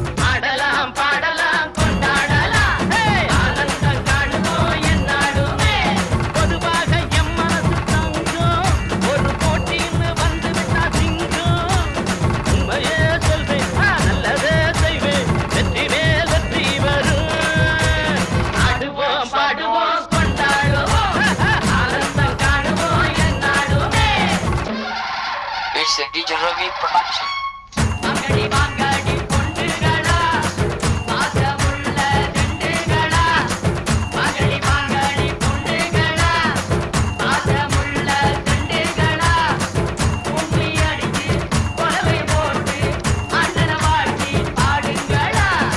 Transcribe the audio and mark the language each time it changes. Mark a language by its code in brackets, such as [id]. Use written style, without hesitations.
[ta] ஆடலாம் பாடலாம் கொண்டாடலாம் ஆனந்தம் காணுவோம் என்னாலுமே பொதுவாக எம் மனசு தங்கம் ஒரு போட்டின்னு வந்து விட்டா சிங்கம் உண்மையே சொல்வேன் நல்லதே செய்வேன் வெற்றி மேல் வெற்றி வரும் ஆடுவோம் பாடுவோம் கொண்டாடுவோம் ஆனந்தம் காணுவோம் என்னாலுமே [en] It's a DJ Ravi production. [ta] வாங்கடி வாங்கடி பொண்டுகளா பாசமுள்ள ரெண்டுகளா வாங்கடி வாங்கடி பொண்டுகளா பாசமுள்ள ரெண்டுகளா கும்மி அடிச்சு கொலவை போட்டு அண்ணனை வாழ்த்தி ஆடுங்களா